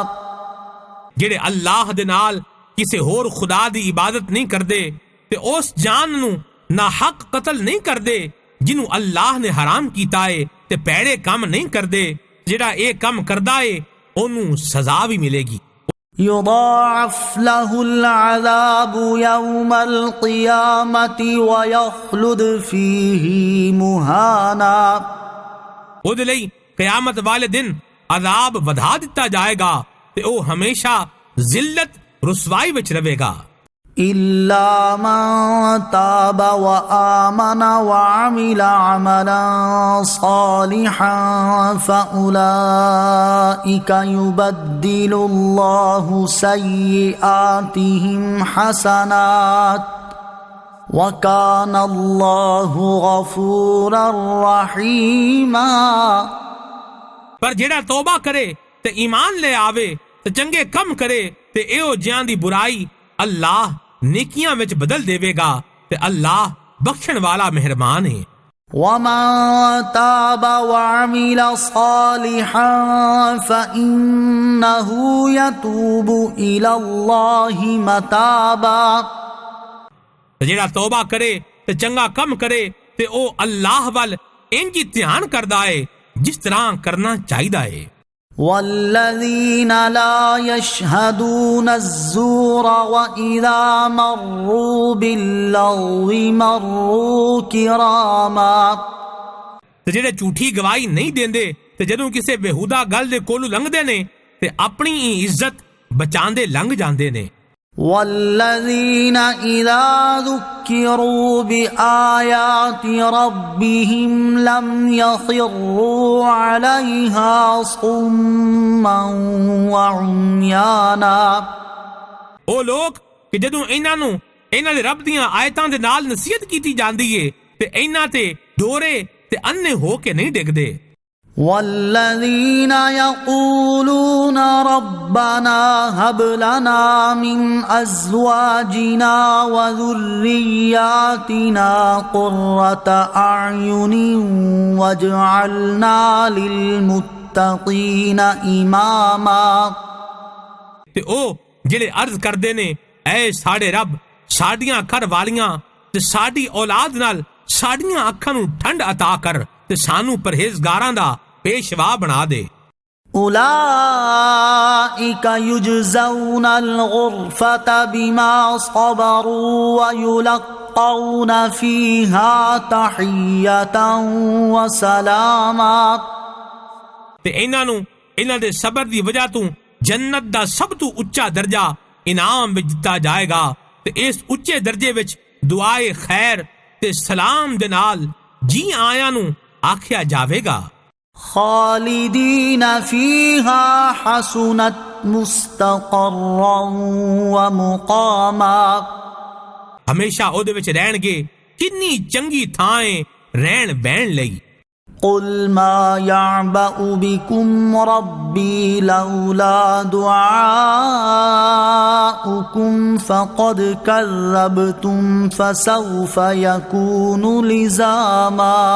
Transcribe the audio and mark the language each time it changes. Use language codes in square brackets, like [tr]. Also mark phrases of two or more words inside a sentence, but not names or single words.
[pa] جڑے اللہ دے نال کسے ہور خدا دی عبادت نہیں کردے تے اس جان نو نہ حق قتل نہیں کردے جنوں اللہ نے حرام کیتا ہے تے پیڑے کم نہیں کردے، جڑا اے کم کردا ہے اونوں سزا بھی ملے گی. [ar] يضاعف له العذاب يوم القيامة ويخلد فيه مهانا. [pa] او دے لئی قیامت والے دن عذاب ودھا دتا جائے گا تے او ہمیشہ ذلت رسوائی وچ رہے گا. [ar] إلا من تاب وآمن وعمل عملا صالحا فأولئك يبدل الله سيئاتهم حسنات وكان الله غفورا رحيما. [pa] پر جڑا توبہ کرے تے ایمان لے آوے تے چنگے کم کرے تے ایو جیاں دی برائی اللہ نیکیاں وچ بدل دے گا تے اللہ بخشن والا مہربان ہے. [ar] وَمَن تَابَ وَعَمِلَ صَالِحًا فَإِنَّهُ يَتُوبُ إِلَى اللَّهِ مَتَابًا. [pa] جڑا توبہ کرے تے چنگا کم کرے تے او اللہ وال انج دھیان کردا ہے جس طرح کرنا چاہیدا ہے. [ar] والذین لا یشہدون الزور وإذا مروا باللغو مروا کراما. [pa] تے جڑے جھوٹی گواہی نہیں دیندے تے جدوں کسے بےہودہ گل دے کولوں لنگدے نے تے اپنی عزت بچاندے لنگ جاندے نے. [ar] والذین اذا ذکروا بآیات ربهم لم یخروا علیہا صما وعمیانا. [pa] او لوگ کہ جدوں انہاں دے رب دیاں آیتاں دے نال نصیحت کیتی جاندی ہے تے انہاں تے ڈورے تے انے ہو کے نہیں ڈگدے. [ar] والذین یقولون ربنا هب لنا من ازواجنا وذریاتنا قرة اعین واجعلنا للمتقین اماما. [pa] تے او جڑے عرض کردے نے اے ساڈے رب ساڈیاں گھر والیاں تے ساڈی اولاد نال ساڈیاں اکھاں نوں ٹھنڈ عطا کر تے سانو پرہیزگاراں دا پیشوا بنا دے. [ar] اولئک یجزون الغرفة بما صبروا ویلقون فیہا تحیۃ وسلاما. [pa] تے انہاں دے صبر دی وجہ تو جنت دا سب تو اچا درجہ انعام وچ دتا جائے گا تے اس اچے درجے وچ دعائے خیر تے سلام دے نال جی آیاں نو آکھیا جاوے گا. [ar] خالدین فیہا حسنت مستقرا ومقاما. [pa] ہمیشہ او دے وچ رہن گے کنی چنگی تھائیں رہن بہن لئی. [ar] قل ما يعبأ بكم ربي لولا دعاؤكم فقد كذبتم فسوف يكون لزاما.